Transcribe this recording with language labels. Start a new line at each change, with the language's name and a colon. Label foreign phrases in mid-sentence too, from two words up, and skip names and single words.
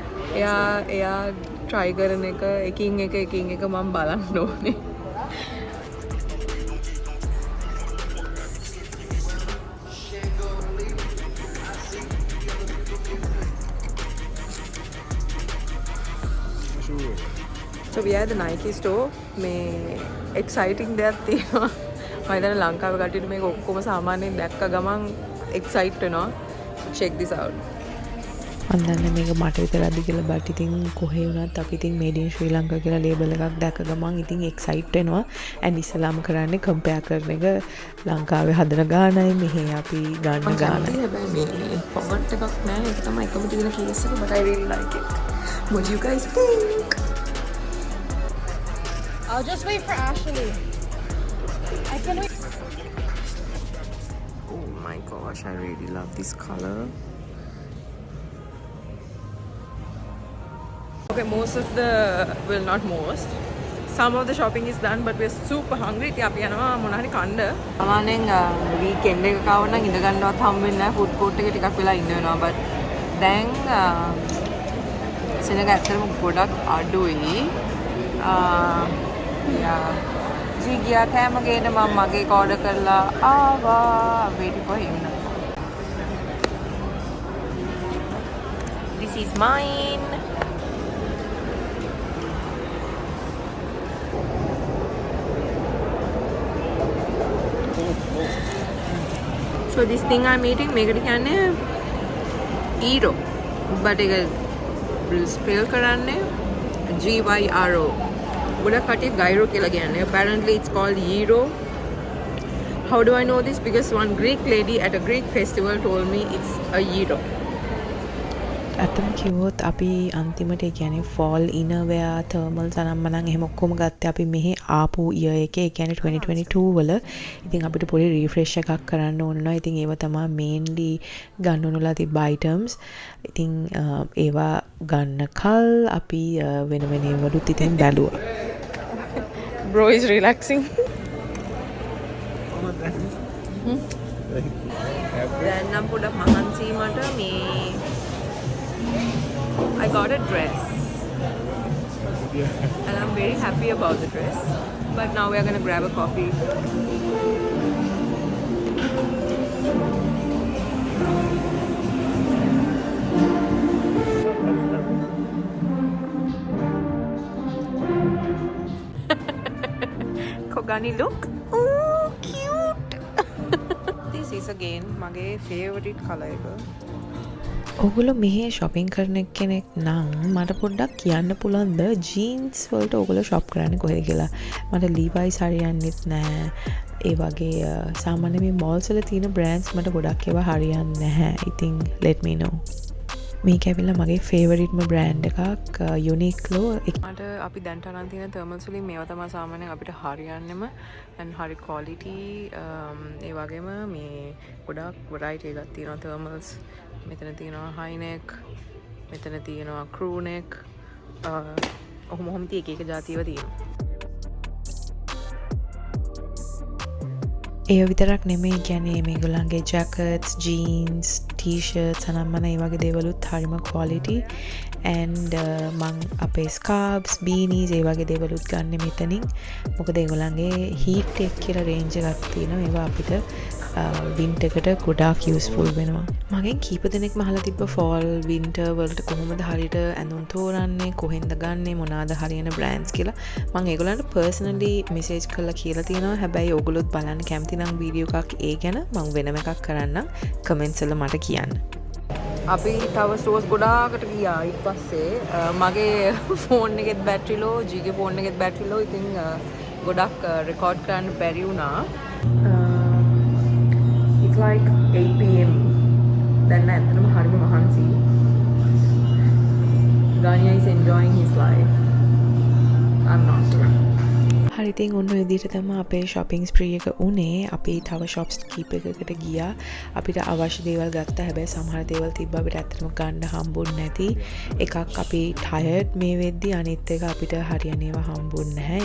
Sinhala: එයා try කරන එක එකින් එක මම බලන්න ඕනේ.
English: So we are at the Nike store.
Sinhala: මේ exciting දෙයක් තියෙනවා. මම හිතන්නේ ලංකාවේ කට්ටියට මේක ඔක්කොම සාමාන්‍යයෙන් දැක්ක ගමන් excite වෙනවා.
English: Check this out.
Sinhala: මම දන්නේ මේක මට විතරක්ද කියලා බට් ඉතින් කොහේ වුණත් අපි ඉතින්
English: made in Sri Lanka
Sinhala: කියලා ලේබල් එකක් දැක්ක ගමන් ඉතින් excite වෙනවා. and ඉස්සලාම කරන්නේ compare කරන එක ලංකාවේ හදන ගානයි මෙහි අපි ගන්න ගානයි. හැබැයි මේ font එකක් නෑ. ඒක තමයි එකම තියෙන case එක,
English: but I really like it. What do you guys think? I'll just wait for Ashley. I can wait. Oh my gosh, I really love this color. Okay, some of the shopping is done, but we're super hungry.
Sinhala: ඉතින් අපි යනවා මොනවා හරි කන්න. සාමාන්‍යයෙන් weekend එක කවම නම් ඉඳ ගන්නවත් හම්බ වෙන්නේ නැහැ.
English: food court
Sinhala: එකේ ටිකක් වෙලා ඉන්න වෙනවා. but දැන් සෙනග ඇත්තටම ගොඩක් අඩුයි. ජී ගියා කෑම ගේන්න මම මගේ order කරලා ආවා.
English: waiting for him now. This is mine. So this thing I'm eating,
Sinhala: මේකට කියන්නේ gyro. but ඒක spell කරන්නේ GYRO. ගොඩක් කටිය gyro කියලා කියන්නේ.
English: Apparently it's called gyro. How do I know this? Because one Greek lady at a Greek festival told me it's a gyro.
Sinhala: ඇත්තම කිව්වොත් අපි අන්තිමට ඒ කියන්නේ
English: fall innerwear thermals
Sinhala: අනම්මනම් එහෙම ඔක්කොම ගත්තේ අපි මෙහි ආපු year එකේ ඒ කියන්නේ 2022 වල. ඉතින් අපිට පොඩි refresh එකක් කරන්න ඕන වෙනවා. ඉතින් ඒව තමයි mainly ගන්න ඕනලා තිබ්බ items. ඉතින් ඒවා ගන්න කල් අපි වෙන ඒවලුත් ඉතින් බැලුවා.
English: Bro is relaxing.
Sinhala: දැන් නම් පොඩක් මහන්සි මට මේ
English: I got a dress. And I'm very happy about the dress. But now we are going to grab a coffee. Kogani look. Oh, cute. This is again my favorite color.
Sinhala: ඔගොල්ලෝ මෙහි shopping කරන කෙනෙක් නම් මට පොඩ්ඩක් කියන්න පුළුවන්ද jeans වලට ඔයගොල්ලෝ shop කරන්නේ කොහෙද කියලා. මට Levi's හරියන්නේත් නැහැ. ඒ වගේ සාමාන්‍ය මේ malls වල තියෙන brands මට ගොඩක් ඒවා හරියන්නේ නැහැ. ඉතින්
English: let me know.
Sinhala: මේක ඇවිල්ලා මගේ
English: favorite brand
Sinhala: එකක් Uniqlo. මට අපි දැන්ට අරන් තියෙන thermals වලින් මේවා තමයි සාමාන්‍යයෙන් අපිට හරියන්නේම and හරි quality. ඒ වගේම මේ ගොඩක් variety එකක් තියෙනවා thermals. මෙතන තියෙනවා
English: high neck,
Sinhala: මෙතන තියෙනවා
English: crew neck.
Sinhala: ඔහොම එක જાතියව තියෙනවා. ඒ විතරක් නෙමෙයි කියන්නේ මේගොල්ලන්ගේ
English: jackets, jeans, t-shirts
Sinhala: අනම්මන ඒ වගේ දේවලුත් හරිම quality. and මං අපේ
English: scarves, beanies
Sinhala: ඒ වගේ දේවලුත් ගන්න මෙතනින්. මොකද ඒගොල්ලන්ගේ
English: heat tech
Sinhala: කියලා range එකක් තියෙනවා. ඒවා අපිට winter එකට ගොඩාක් useful වෙනවා. මගෙන් කීප දෙනෙක් මහලා තිබ්බ
English: fall winter
Sinhala: වලට කොහොමද හරියට ඇඳුම් තෝරන්නේ, කොහෙන්ද ගන්නෙ, මොනවාද හරියන brands කියලා මම ඒගොල්ලන්ට
English: personally message
Sinhala: කරලා කියලා තියෙනවා. හැබැයි ඕගොල්ලොත් බලන්න කැමති නම් වීඩියෝ එකක් ඒ ගැන මම වෙනම එකක් කරන්නම්. comments වල මට කියන්න. අපි තව stores ගොඩාකට ගියා. ඊට පස්සේ මගේ phone එකෙත්
English: battery low,
Sinhala: ජීගේ phone එකෙත්
English: battery low.
Sinhala: ඉතින් ගොඩක් record කරන්න බැරි වුණා.
English: It's like 8 PM.
Sinhala: දැන් ඇත්තටම හරිම මහන්සි.
English: Ganya is enjoying his life. I'm not.
Sinhala: හරි ඉතින් ඔන්න ඔය විදිහට තමයි අපේ
English: shopping spree
Sinhala: එක උනේ. අපි තව shops කීප එකකට ගියා. අපිට අවශ්‍ය දේවල් ගත්තා. හැබැයි සමහර දේවල් තිබ්බ අපිට ඇත්තටම ගන්න හම්බුන්නේ නැති. එකක් අපි tired මේ වෙද්දි, අනිත් එක අපිට හරියන ඒවා හම්බුන්නේ නැහැ.